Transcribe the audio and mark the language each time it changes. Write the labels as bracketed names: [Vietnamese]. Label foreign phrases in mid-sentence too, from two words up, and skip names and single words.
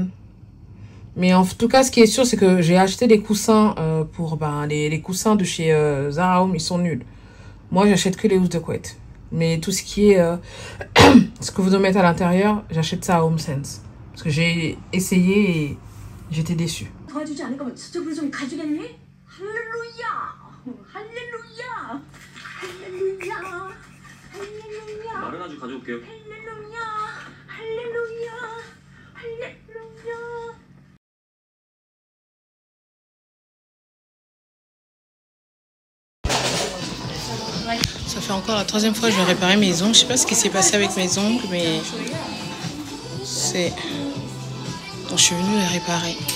[French] Mais en tout cas ce qui est sûr c'est que j'ai acheté des coussins pour les coussins de chez Zara Home, ils sont nuls. Moi j'achète que les housses de couette. Mais tout ce qui est ce que vous devez mettre à l'intérieur, j'achète ça à Home Sense. Parce que j'ai essayé et j'étais déçue. [Korean] 도와주지 않을 거면 저쪽으로 좀 가주겠니? 할렐루야! 할렐루야! 할렐루야! 할렐루야! 말은 아주 가져올게요. 할렐루야! 할렐루야! 할렐루야! [French] Ça fait encore la troisième fois que je vais réparer mes ongles. Je sais pas ce qui s'est passé avec mes ongles, mais c'est... Donc je suis venue les réparer.